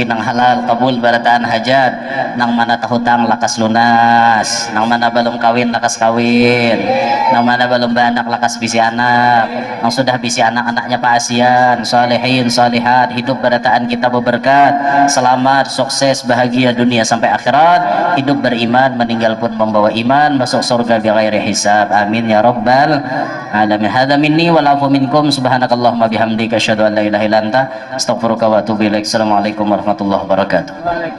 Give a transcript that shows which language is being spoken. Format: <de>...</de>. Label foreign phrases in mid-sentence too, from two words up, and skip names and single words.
<bjn>nang halal, kabul barataan hajat, nang mana tahutang lakas lunas, nang mana belum kawin lakas kawin, nang mana belum beranak lakas bisi anak, nang sudah bisi anak-anaknya paasian, salihin salihat, hidup barataan kita berberkat, selamat, sukses, bahagia dunia sampai akhirat, hidup beriman, meninggal pun membawa iman, masuk surga</bjn> <ar>بغير حساب, آمين يا رب العالمين. هذا مني والعفو منكم، سبحانك اللهم بحمدك أشهد أن لا إله إلا أنت أستغفرك وأتوب إليك. السلام عليكم ورحمة الله وبركاته.</ar>